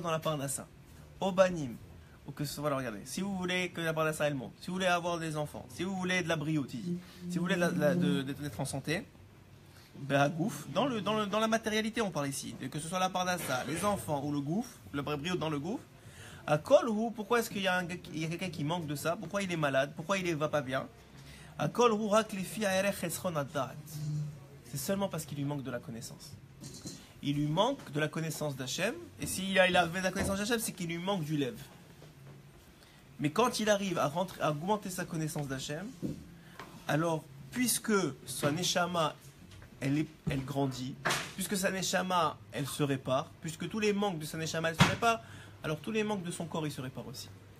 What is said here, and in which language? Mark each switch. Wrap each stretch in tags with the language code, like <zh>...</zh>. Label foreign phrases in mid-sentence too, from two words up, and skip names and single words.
<fr>dans la parnassa, obanim, ou que ce soit, voilà, regardez, si vous voulez que la parnassa elle monte, si vous voulez avoir des enfants, si vous voulez de la brioute, si vous voulez d'être en santé, gouf, dans la matérialité on parle ici, que ce soit la parnassa, les enfants ou le gouffre, le brioute dans le gouffre,</fr> <he>הכל הוא,</he> <fr>pourquoi est-ce qu'il y a quelqu'un qui manque de ça? Pourquoi il est malade? Pourquoi il ne va pas bien?</fr> <he>הכל הוא רק לפי הערך חסרון הדעת.</he> <fr>C'est seulement parce qu'il lui manque de la connaissance. Il lui manque de la connaissance d'Hachem, et s'il a de la connaissance d'Hachem, c'est qu'il lui manque du lève. Mais quand il arrive à augmenter sa connaissance d'Hachem, alors puisque sa neshama elle grandit, puisque sa neshama elle se répare, puisque tous les manques de sa neshama elle se réparent, alors tous les manques de son corps ils se réparent aussi.</fr>